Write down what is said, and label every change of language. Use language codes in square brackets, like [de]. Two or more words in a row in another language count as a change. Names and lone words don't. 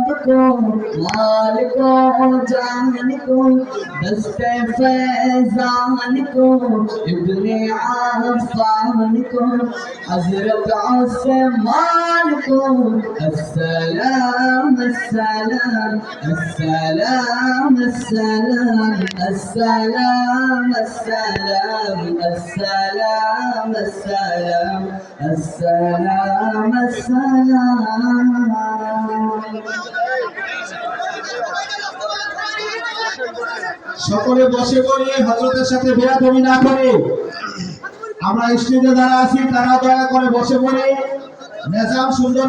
[ur] کو مال کو جان کو دست فیضان کو ابن عفان کو حضرت عثمان کو السلام السلام السلام السلام السلام السلام السلام السلام السلام السلام [bn] সকলে বসে পড়ে হযরতের সাথে বেয়াদবি না করে আমরা স্টেজে যারা আছি তারা দয়া করে বসে পড়ে নিজাম সুন্দর